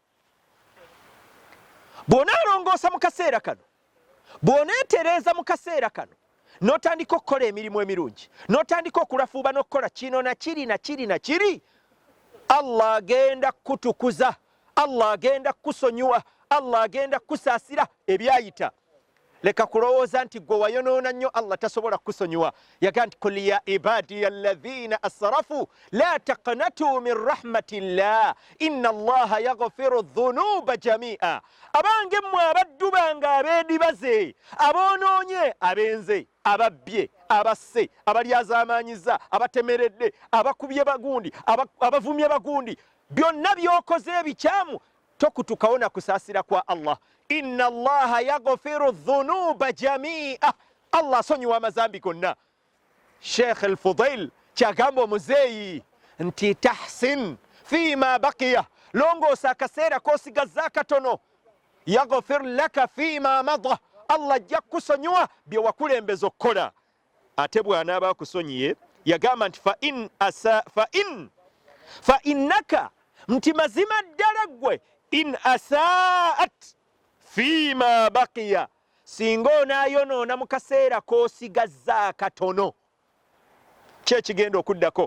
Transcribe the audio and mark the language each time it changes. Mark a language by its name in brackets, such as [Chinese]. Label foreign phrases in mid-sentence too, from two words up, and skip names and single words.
[Ganda] Bw'onaalongoosa mu kaseera kano, bw'oneetereeza mu kaseera kano, n'otandika okukola emirimu emirungi, n'otandika okulafuuba n'okukola kino na kiri na kiri na kiri, Allah agenda kutukuza, Allah agenda kusonyiwa, Allah agenda kusaasira ebyayita. Leka kulowooza nti gwe wayonoona nnyo Allah tasobola kusonyiwa. Yaga nti [Arabic] قل يا عبادي الذين أسرفوا لا تقنطوا من رحمة الله إن الله يغفر الذنوب جميعا. [Ganda] Abange mmwe abaddu bange abeedibaze, aboonoonye, abenze, ababbye, abasse, abalyazaamanyiza, abatemeredde, abakubye bagundi, abavumye bagundi, byonna by'okoze ebikyamu, tokutukawo na kusaasira kwa Allah. [Arabic] إن الله يغفر الذنوب جميعا. [Ganda] Allah asonyiwa amazambi gonna. Sheikh al-Fudail kyagamba omuzeeyi nti [Arabic] تحسن فيما بقي, [Ganda] longoosa akaseera k'osigazza katono. [Arabic] يغفر لك فيما مضى, [Ganda] Allah ajja kusonyiwa bye wakulembeza okukola. Ate bw'anaaba akusonyiye yagamba nti [Arabic] فإنك, [Ganda] nti mazima ddala ggwe, [Arabic] إن أسأت فيما بقي, [Ganda] singa onaayonoona mu kaseera k'osigazza akatono, ki ekigenda okuddako?